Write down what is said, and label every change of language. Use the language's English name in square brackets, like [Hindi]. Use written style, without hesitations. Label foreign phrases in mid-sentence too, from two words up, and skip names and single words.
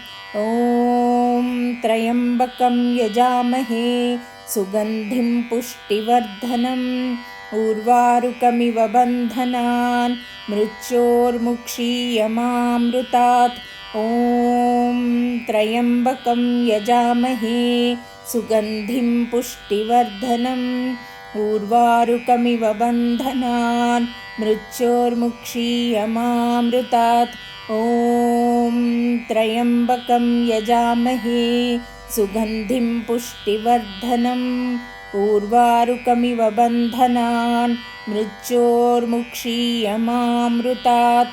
[Sanskrit] ఓం త్రయంబకం యజామహే సుగంధిం పుష్టివర్ధనం ఊర్వారుకమివ బంధనాన్ మృత్యోర్ముక్షీయమామృతాత్. ఓం త్రయంబకం యజామహే సుగంధిం పుష్టివర్ధనం ऊर्वारुकमिव बन्धनान् मृत्योर्मुक्षीयमामृतात्। ॐ त्र्यम्बकं यजामहे सुगन्धिं पुष्टिवर्धनम् ऊर्वारुकमिव बन्धनान् मृत्योर्मुक्षीयमामृतात्।